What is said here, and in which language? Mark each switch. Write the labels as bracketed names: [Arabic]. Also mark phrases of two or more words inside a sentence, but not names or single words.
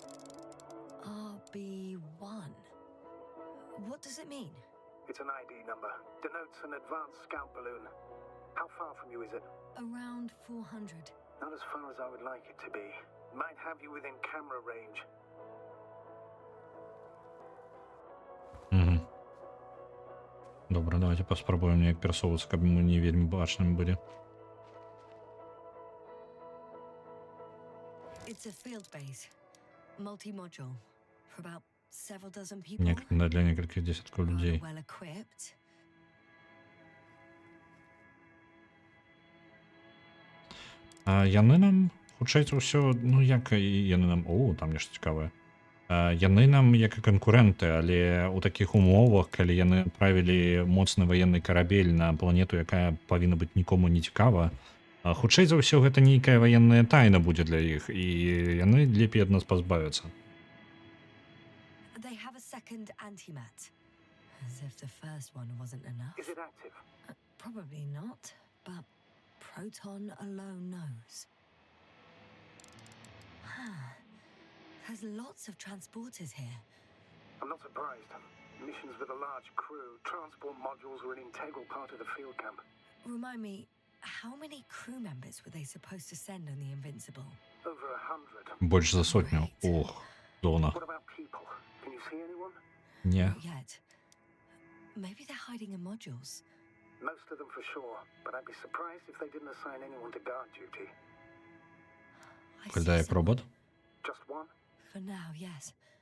[English] RB1. What does it mean? It's an ID number. Denotes an advanced scout balloon. How far from you is it? Around 400. Not as far as I would like it to be. Might have you within camera range. [Belarusian] Добре, давайте паспрабуем неяк перасоўвацца, каб мы не вельмі бачнымі былі. [English] It's a field base. Multi-module. For about several dozen people. [Belarusian] Для некалькіх дзесяткаў людзей. [English] Well equipped. [Belarusian] Яны нам, хутчэй за ўсё, ну як і яны нам... О, там нешта цікавае. Яны нам як і канкурэнты, але ў такіх умовах, калі яны адправілі моцны ваенны карабель на планету, якая павінна быць нікому не цікава, хутчэй за ўсё гэта нейкая ваенная тайна будзе для іх, і яны лепей ад нас пазбавяцца. [English] They have a second antimat. As if the first one wasn't enough. Is it active? Probably not, but Proton alone knows. There's lots of transporters here. I'm not surprised. Missions with a large crew, transport modules are an integral part of the field camp. Remind me, how many crew members were they supposed to send on the Invincible? Over 100. [Belarusian] Больш за сотню. Ох, зона. [English] What about people? Can you see anyone? [Belarusian] Не. [English] Not yet. Maybe they're hiding in modules. Most of them for sure, but I'd be surprised if they didn't assign anyone to guard duty. [Belarusian] Когда як робот? [English] Just one? For now, yes.